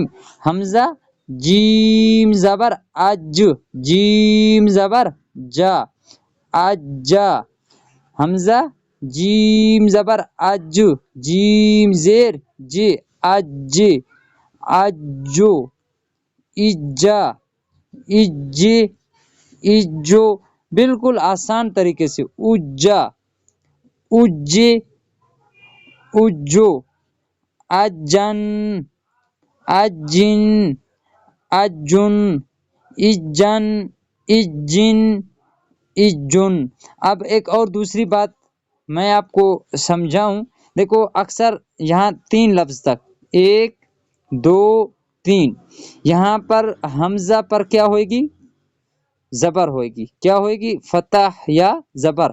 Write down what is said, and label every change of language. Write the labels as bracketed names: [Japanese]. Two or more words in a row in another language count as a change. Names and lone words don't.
[Urdu] حمزہ جیم زبر اج، جیم زبر جا، اجا، حمزہ جیم زبر اج، جیم زیر جے، اج، اجو، اجا، اجے، اجو۔ بالکل آسان طریقے سے اجا، اجے، اجو، اجن، اجن، اجن، اجن، اجن، اجن۔ اب ایک اور دوسری بات میں آپ کو سمجھاؤں، دیکھو اکثر یہاں 3 لفظ تک 1 2 3 یہاں پر حمزہ پر کیا ہوئے گی؟ زبر ہوئے گی. کیا ہوئے گی؟ فتح یا زبر.